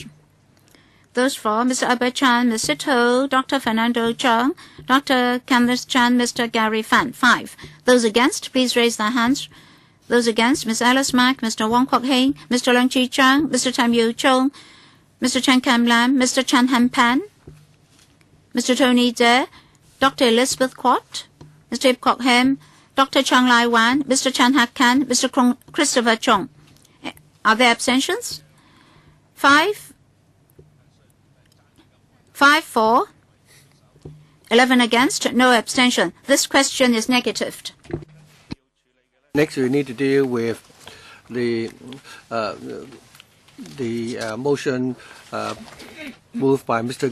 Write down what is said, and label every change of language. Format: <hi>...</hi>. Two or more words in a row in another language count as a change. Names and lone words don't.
<en>Those for, Mr. Albert Chan, Ms. Sito, Dr. Fernando Chung, Dr. Kenneth Chan, Mr. Gary Fan. 5. Those against, please raise their hands. Those against, Ms. Alice Mack, Mr. Wong Kok Heng, Mr. Leung Chi Chang, Mr. Tam Yu Chung, Mr. Chan Kam Lam, Mr. Chan Han Pan, Mr. Tony Dare, Dr. Elizabeth Quat, Mr. Ip Kok Him, Dr. Chang Lai Wan, Mr. Chan Hak Kan, Mr. Christopher Chung. Are there abstentions? 5 for, 11 against, no abstention. This question is negatived. Next, we need to deal with the motion moved by Mr.</en>